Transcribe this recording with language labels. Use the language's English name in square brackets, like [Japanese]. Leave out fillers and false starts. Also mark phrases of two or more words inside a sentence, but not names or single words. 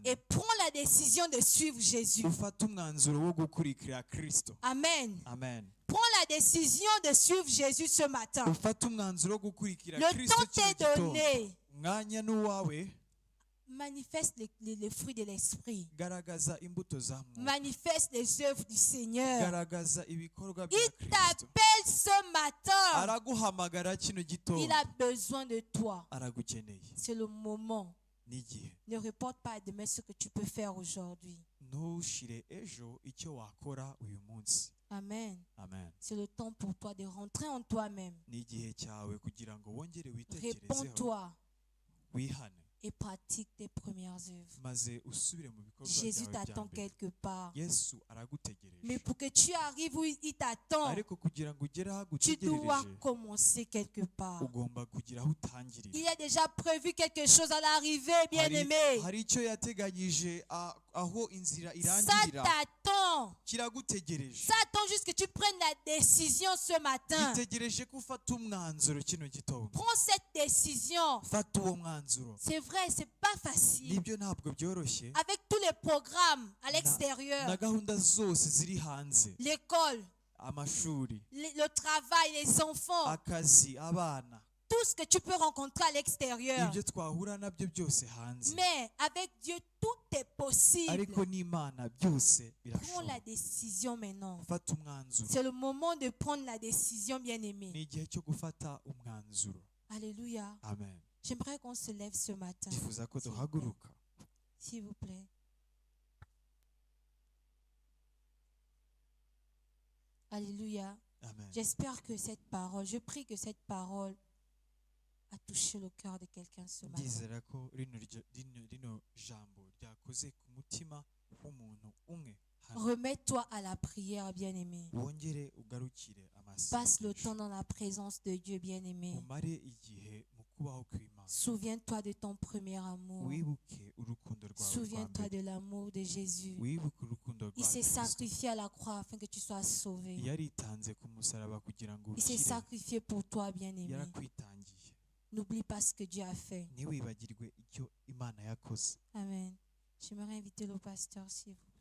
[French] Et prends la décision de suivre Jésus. [Kinyarwanda] ufate umwanzuro wo gukurikira kristo [French] Amen. [Kinyarwanda] amen [French] Prends la décision de suivre Jésus ce matin. [Kinyarwanda] ufate umwanzuro wo gukurikira [French] Le [Kinyarwanda] kristo [French] temps [Kinyarwanda] kino [French] t'est [Kinyarwanda] gitondo [French] donné. [Kinyarwanda] umwanya n'uwawe [French] Manifeste les fruits de l'esprit. [Kinyarwanda] garagaza imbuto za muntu [French] Manifeste les œuvres du Seigneur. [Kinyarwanda] garagaza ibikorwa bya [French] Il [Kinyarwanda] kristo [French] t'appelle ce matin. [Kinyarwanda] araguhamagara kino [French] Il [Kinyarwanda] gitondo [French] a besoin de toi. [Kinyarwanda] aragukeneye [French] C'est le moment [Kinyarwanda] n'igihe. [French] Ne reporte pas à demain ce que tu peux faire aujourd'hui. [Kinyarwanda] ntushire ejo icyo wakora uyu munsi. [French] Amen. [Kinyarwanda] Amen. [French] C'est le temps pour toi de rentrer en toi-même. [Kinyarwanda] ni igihe cyawe kugira ngo wongere witekerezeho, [French] Réponds-toi [Kinyarwanda] wihane, [French] et pratique tes premières œuvres. [Kinyarwanda] maze usubire mu bikorwa [French] Jésus [Kinyarwanda] byawe bya [French] t'attend [Kinyarwanda] mbere. [French] quelque part. [Kinyarwanda] Yesu aragutegereje, [French] Mais pour que tu arrives où il t'attend, [Kinyarwanda] ariko kugira ngo ugere aho [French] tu dois [Kinyarwanda] agutegerereje [French] commencer quelque part. [Kinyarwanda] ugomba kugira aho utangirira. [French] Il y a déjà prévu quelque chose à l'arrivée, bien-aimé. [Kinyarwanda] hari icyo yateganyije aho inzira [French] Ça [Kinyarwanda] irangirira, [French] t'attend. [Kinyarwanda] kiragutegereje. [French] Ça attend juste que tu prennes la décision ce matin. [Kinyarwanda] gitegereje ko ufata umwanzuro kino gitondo. [French] Prends cette décision. [Kinyarwanda] fata uwo mwanzuro. [French] C'est vrai, c'est pas facile. [Kinyarwanda] nibyo ntabwo byoroshye, [French] Avec tous les programmes à [Kinyarwanda] na [French] l'extérieur, [Kinyarwanda] gahunda zose ziri hanze, [French] l'école, [Kinyarwanda] amashuri, [French] le travail, les enfants, [Kinyarwanda] akazi, abana, [French] tout ce que tu peux rencontrer à l'extérieur. [Kinyarwanda] ibyo twahura nabyo byose hanze. [French] Mais avec Dieu, tout est possible. [Kinyarwanda] ariko n'Imana byose [French] Prends [Kinyarwanda] birashoboka. [French] la décision maintenant. [Kinyarwanda] fata umwanzuro. [French] C'est le moment de prendre la décision, bien-aimé. [Kinyarwanda] ni igihe cyo gufata umwanzuro. [French] Alléluia. [Kinyarwanda] Amen. [French] J'aimerais qu'on se lève ce matin. [Kinyarwanda] ndifuza ko [French] S'il vous [Kinyarwanda] duhaguruka. [French] S'il vous plaît. Alléluia. [Kinyarwanda] Amen. [French] J'espère que cette parole, je prie que cette parole a touché le cœur de quelqu'un ce matin. [Kinyarwanda] ndizera ko rino jambo ryakoze ku mutima w'umuntu umwe hano. [French] Remets-toi à la prière, bien-aimé. [Kinyarwanda] wongere ugarukire [French] Passe le [Kinyarwanda] amasengesho, [French] temps dans la présence de Dieu, bien-aimé. [Kinyarwanda] umare igihe mu kubaho kw'Imana. [French] Souviens-toi de ton premier amour. [Kinyarwanda] wibuke urukundo rwawe rwa [French] Souviens-toi [Kinyarwanda] mbere. [French] de l'amour de Jésus. [Kinyarwanda] wibuke urukundo [French] Il [Kinyarwanda] rwa [French] s'est [Kinyarwanda] Kristo. [French] sacrifié à la croix afin que tu sois sauvé. [Kinyarwanda] yaritanze ku musaraba kugira ngo [French] Il s'est [Kinyarwanda] ukire. [French] sacrifié pour toi, bien-aimé. [Kinyarwanda] yarakwitangiye. [French] N'oublie pas ce que Dieu a fait. [Kinyarwanda] ntiwibagirwe icyo Imana yakoze. Amen. [French] J'aimerais inviter le pasteur, s'il vous plaît.